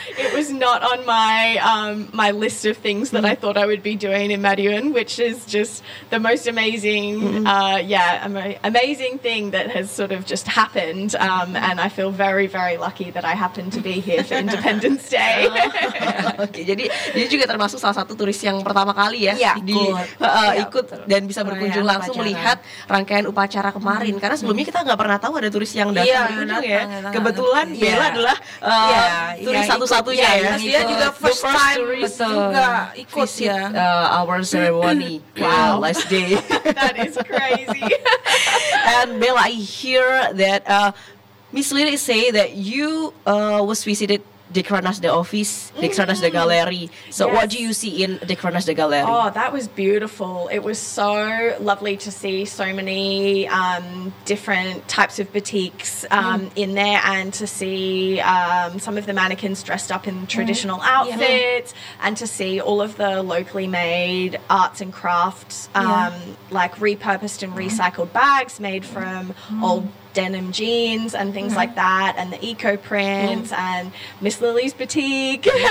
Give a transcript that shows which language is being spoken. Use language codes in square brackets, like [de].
[en] It was not on my my list of things that I thought I would be doing in Madiun, which is just the most amazing amazing thing that has sort of just happened, and I feel very, very lucky that I happened to be here for Independence Day. [id] Okay, jadi dia juga termasuk salah satu turis yang pertama kali ya ikut dan bisa berkunjung langsung melihat rangkaian upacara kemarin, karena sebelumnya kita nggak pernah tahu ada turis yang datang kebetulan Bella adalah turis satu-satunya dia juga [en] first time tourist [id] juga ikut [en] our ceremony. Wow, last day. That is crazy. And Bella, I hear that Miss Lily say that you was visited Dekranas the office, Dekranas the gallery. So what do you see in Dekranas the gallery? Oh, that was beautiful. It was so lovely to see so many different types of batiks in there, and to see some of the mannequins dressed up in traditional outfits, and to see all of the locally made arts and crafts, like repurposed and recycled bags made from old denim jeans and things like that, and the eco prints and Miss Lily's boutique.